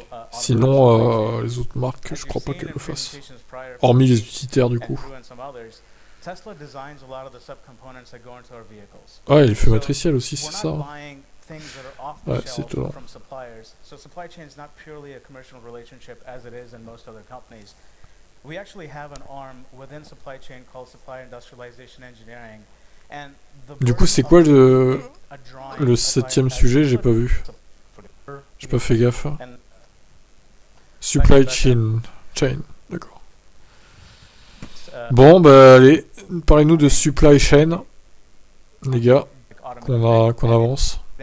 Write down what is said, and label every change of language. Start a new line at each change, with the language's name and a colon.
French: Sinon, les autres marques, je crois pas qu'elles le fassent. Hormis les utilitaires, du coup.
English: Tesla designs a lot of the subcomponents that go into our vehicles.
French: Ouais, il fait matriciel aussi, c'est ça.
English: We're not buying things that are off the shelf from suppliers. So supply chain is not purely a commercial relationship as it is in most other companies. We actually have an arm within supply chain called Supply Industrialization Engineering. And
French: du coup, c'est quoi le 7e sujet? J'ai pas vu. J'ai pas fait gaffe. Supply chain. D'accord. Bon, bah allez, parlez-nous de supply chain, les gars, qu'on avance.